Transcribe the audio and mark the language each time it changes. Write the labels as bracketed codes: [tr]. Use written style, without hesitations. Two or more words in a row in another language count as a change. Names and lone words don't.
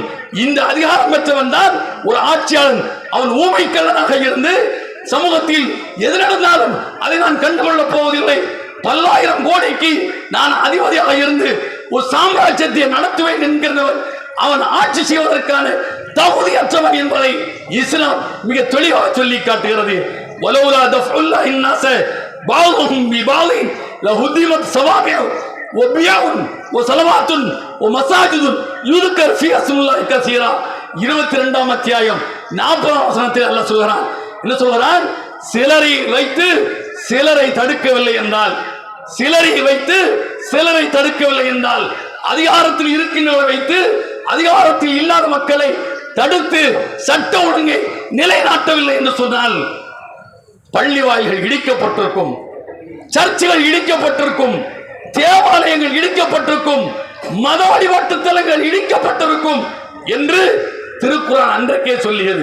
[ta] இந்த அதிகாரம் பெற்றவன் தான் ஒரு ஆட்சியாளன். அவன் ஊமைக்கல்லனாக இருந்து சமூகத்தில் எது நடந்தாலும் அதை நான் கண்டுகொள்ளப் போவதில்லை, பல்லாயிரம் கோடிக்கு நான் அதிபதியாக இருந்து ஒரு சாம்ராஜ்யத்தை நடத்துவேன் என்கிறவன் அவன் ஆட்சி செய்வதற்கான தகுதியற்றவன் என்பதை இஸ்லாம் மிக தெளிவாக சொல்லி காட்டுகிறது. [ar] ولولا دفع الله الناس بعضهم ببعض لهدمت صوامع وبيع وصلوات ومساجد يذكر فيها اسم الله كثيرا. [ta] 22ஆம் அத்தியாயம் 40ஆம் வசனத்தில் அல்லாஹ் சொல்கிறான். என்ன சொல்கிறான்? சிலரை வைத்து சிலரை தடுக்கவில்லை என்றால், சிலரை வைத்து சிலரை தடுக்கவில்லை என்றால், அதிகாரத்தில் இருக்கின்றவரை வைத்து அதிகாரத்தில் இல்லாத மக்களை தடுத்து சட்ட ஒழுங்கை நிலைநாட்டவில்லை என்று சொன்னால், பள்ளி வாயில்கள் இடிக்கப்பட்டிருக்கும், சர்ச்சுகள் இடிக்கப்பட்டிருக்கும், தேவாலயங்கள் இடிக்கப்பட்டிருக்கும், மத வழிபாட்டு தலங்கள் இடிக்கப்பட்டிருக்கும் என்று திருக்குர்ஆன் அன்றைக்கே சொல்லியது.